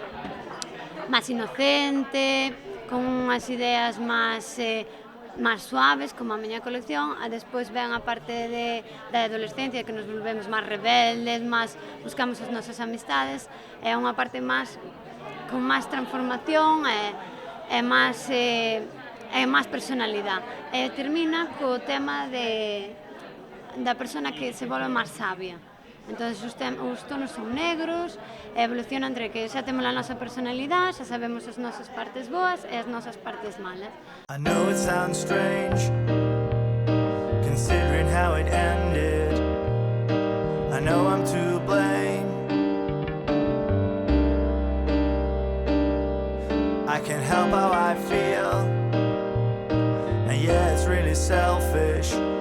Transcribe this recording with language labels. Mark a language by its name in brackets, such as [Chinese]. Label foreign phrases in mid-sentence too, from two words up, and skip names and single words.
[Galician] inocente, con unhas ideas máis suaves, como a miña colección, e despois ven a parte da adolescencia, que nos volvemos máis rebeldes, máis buscamos as nosas amistades, é unha parte máis con máis transformación e máis personalidade. E termina co tema da persona que se volve máis sabia. Entón, os tonos son negros, evoluciona entre que xa temos a nosa personalidade, xa sabemos as nosas partes boas e as nosas partes malas. [English] I know it sounds strange, considering how it ended. I know I'm to blame. I can't help how I feel, and yeah, it's really selfish.